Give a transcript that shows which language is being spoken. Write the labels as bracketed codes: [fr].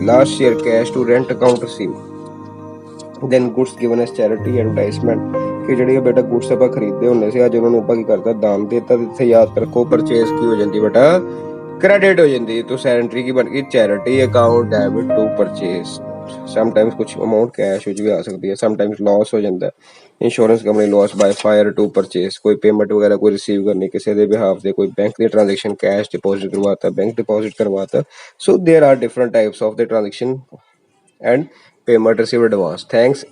[en] Last year cash to rent account received. Then goods given as charity, advertisement, [pa] ਕਿ ਜਿਹੜੀਆਂ ਬੇਟਾ goods ਆਪਾਂ ਖਰੀਦਦੇ ਹੁੰਦੇ ਸੀ, ਅੱਜ ਉਹਨਾਂ ਨੂੰ ਆਪਾਂ ਕੀ ਕਰਦਾ, ਦਾਨ ਦੇ ਦਿੱਤਾ। ਇੱਥੇ ਯਾਦ ਰੱਖੋ ਪਰਚੇਸ ਕੀ ਹੋ ਜਾਂਦੀ ਬੇਟਾ, ਕ੍ਰੈਡਿਟ ਹੋ ਜਾਂਦੀ। ਤਾਂ ਐਂਟਰੀ ਕੀ ਬਣ ਗਈ, charity account debit to purchase. Sometimes ਕੁਛ ਅਮਾਊਂਟ ਕੈਸ਼ ਵਿੱਚ ਵੀ ਆ ਸਕਦੀ ਹੈ, ਸਮਟਾਈਮਸ ਲਾਸ ਹੋ ਜਾਂਦਾ, insurance company Las by fire to purchase, ਕੋਈ ਪੇਮੈਂਟ ਵਗੈਰਾ ਕੋਈ ਰਿਸੀਵ ਕਰਨੀ ਕਿਸੇ ਦੇ ਬਿਹਾਫ ਤੇ, ਕੋਈ bank ਦੀ transaction cash deposit ਕਰਵਾਤਾ, bank deposit ਕਰਵਾਤਾ। [en] So there are different types of the transaction and payment received advance. Thanks.